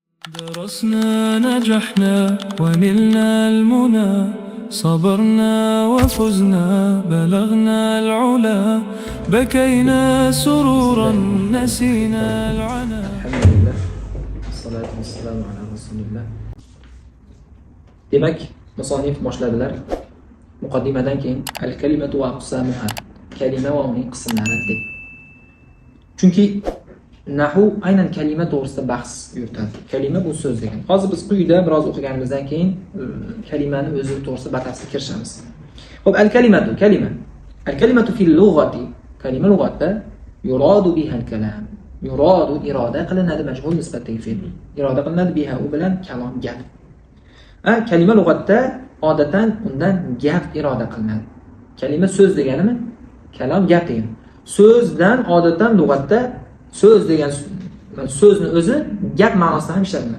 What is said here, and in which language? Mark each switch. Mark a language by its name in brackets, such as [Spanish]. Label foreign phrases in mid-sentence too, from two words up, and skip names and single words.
[Arabic] درسنا نجحنا ونلنا المنى صبرنا وفزنا بلغنا العلا بكينا سرورا نسينا العنا. Elhamdülillah. الصلاة والسلام على رسول الله. [Uzbek] Demak, musannif boshladilar. Muqaddimadan keyin [Arabic] الكلمة وأقسامها. [Uzbek] Kalima va uning qismlari deb. Chunki nahvu aynan kalima to'g'risida bahs yuritadi. Kalima bu so'z degan. Hozir biz quyida biroz o'qiganimizdan keyin kalimani o'zi to'g'risida batafsil kirishamiz. Xo'p, al-kalimatu kalima. [Arabic] الكلمة في اللغة. [Uzbek] Kalima lug'atda [Arabic] يراد بها الكلام. [Uzbek] Yuradu iroda qilinadi majhul nisbatdagi fe'l. Iroda qilinadi biha u bilan kalom gap. Kalima lug'atda odatan undan gap iroda qilinadi. Kalima so'z deganimi? Kalom gap degan. So'zdan odatan lug'atda so'z degan so'zni o'zi gap ma'nosida ham ishlatiladi.